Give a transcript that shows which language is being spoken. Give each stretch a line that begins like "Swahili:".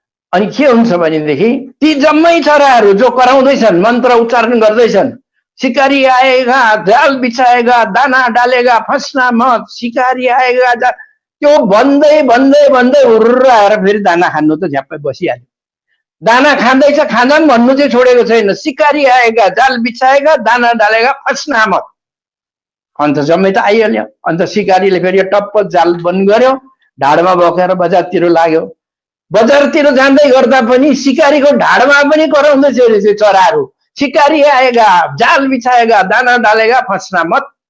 Nepali: अनि के हुन्छ भनेदेखि ती जम्मै चराहरू जो कराउँदैछन्, मन्त्र उच्चारण गर्दैछन्,
Hindi: शिकारी आएगा, जाल बिछाएगा, दाना डालेगा, फस्ना मत, शिकारी आएगा,
Nepali: त्यो भन्दै भन्दै भन्दै हुर्र आएर फेरि दाना खानु त झ्याप्पै बसिहाल्यो। दाना खाँदैछ, खाँदा पनि भन्नु चाहिँ छोडेको छैन।
Hindi: शिकारी आएगा, जाल बिछाएगा, दाना डालेगा, फस्ना मत।
Nepali: अन्त जम्मै त आइहाल्यो। अन्त शिकारीले फेरि टप्प जाल बन्द गर्यो, ढाडमा बोकेर बजारतिर लाग्यो। बजारतिर जाँदै गर्दा पनि शिकारीको ढाडमा पनि कराउँदैछ रहेछ चराहरू,
Hindi: शिकारी आएगा, जाल बिछाएगा, दाना डालेगा, फस्ना मत।